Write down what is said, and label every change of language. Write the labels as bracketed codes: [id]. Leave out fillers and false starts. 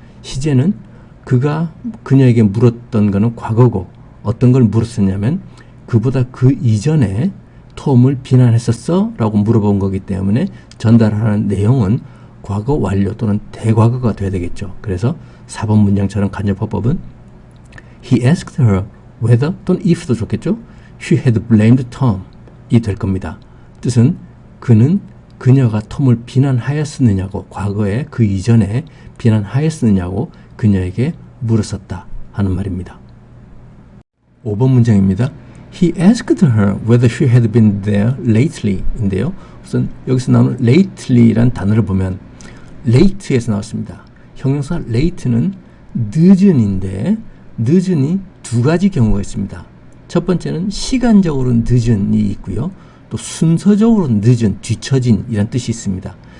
[ko] 시제는 그가 그녀에게 물었던 거는 과거고 어떤 걸 물었었냐면 그보다 그 이전에 톰을 비난했었어? 라고 물어본 거기 때문에 전달하는 내용은 과거 완료 또는 대과거가 돼야 되겠죠. 그래서 4번 문장처럼 간접화법은 [en] He asked her whether [ko] 또는 if도 좋겠죠. [en] She had blamed Tom [ko] 이 될 겁니다. 뜻은 그는 그녀가 톰을 비난하였느냐고 과거에 그 이전에 비난하였느냐고 그녀에게 물었었다 하는 말입니다. 5번 문장입니다. [en] He asked her whether she had been there lately [ko] 인데요. 우선 여기서 나오는 lately란 단어를 보면 late에서 나왔습니다. 형용사 late는 늦은인데 늦은이 두 가지 경우가 있습니다. 첫 번째는 시간적으로 늦은이 있고요. 또 순서적으로 늦은, 뒤처진 이란 뜻이 있습니다.